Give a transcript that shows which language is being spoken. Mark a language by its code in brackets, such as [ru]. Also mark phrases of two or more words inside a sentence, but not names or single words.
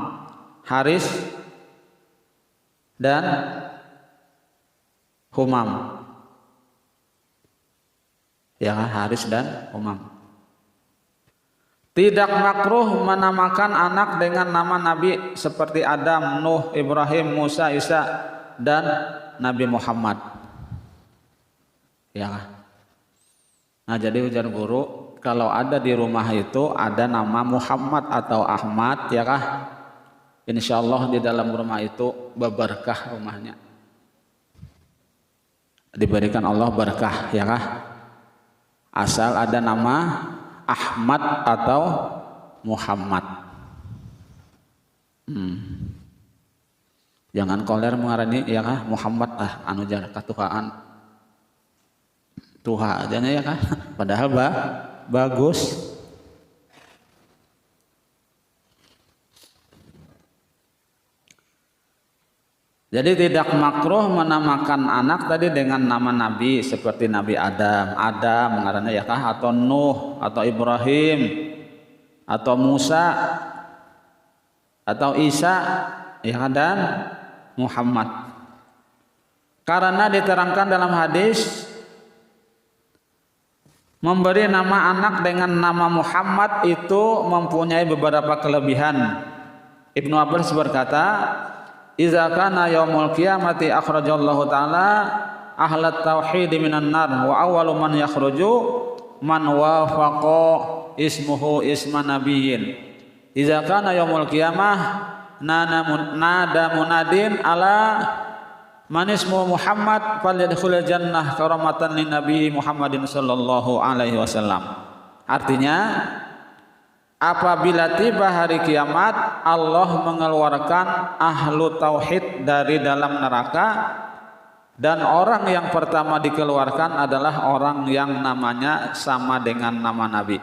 [id] Haris dan Humam. Ya, Haris dan Humam. Tidak makruh menamakan anak dengan nama Nabi seperti Adam, Nuh, Ibrahim, Musa, Isa dan Nabi Muhammad. Ya. Nah, jadi ujar guru, kalau ada di rumah itu ada nama Muhammad atau Ahmad, ya kah? [ar] إن شاء الله [id] di dalam rumah itu berkah rumahnya. Diberikan Allah berkah, ya kah? Asal ada nama Ahmad atau Muhammad. Jangan koler mengarani ya kah Muhammad anu jar katuhaan tuha aja ya kah padahal bagus. Jadi tidak makruh menamakan anak tadi dengan nama nabi seperti Nabi Adam mengarana ya kah, atau Nuh, atau Ibrahim, atau Musa, atau Isa, ya dan Muhammad. Karena diterangkan dalam hadis memberi nama anak dengan nama Muhammad itu mempunyai beberapa kelebihan. Ibnu Abbas berkata, [ar] "إذا كان يوم القيامة أخرج الله تعالى أهل التوحيد من النار وأول من يخرج من وافق اسمه اسم نبي. إذا كان يوم القيامة نادى مناد ألا من اسمه محمد فليدخل الجنة كرامة للنبي محمد صلى الله عليه وسلم." [id] Artinya apabila tiba hari kiamat, Allah mengeluarkan [ar] أهل التوحيد [id] dari dalam neraka, dan orang yang pertama dikeluarkan adalah orang yang namanya sama dengan nama Nabi.